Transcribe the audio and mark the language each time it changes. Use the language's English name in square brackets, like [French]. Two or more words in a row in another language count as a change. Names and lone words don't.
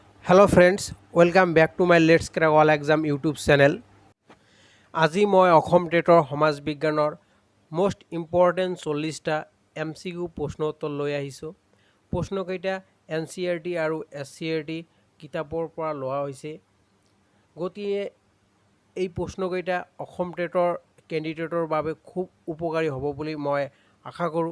[English] Hello friends welcome back to my Let's Crack All Exam YouTube channel. [Assamese] আজি মই অসম টেটৰ সমাজ বিজ্ঞানৰ [English] most important [Assamese] 40টা MCQ প্ৰশ্ন উত্তৰ লৈ আহিছোঁ। প্ৰশ্নকেইটা NCERT আৰু SCERT কিতাপৰ পৰা লোৱা হৈছে। গতিকে এই প্ৰশ্নকেইটা অসম টেটৰ কেণ্ডিডেটৰ বাবে খুব উপকাৰী হ'ব বুলি মই আশা কৰোঁ।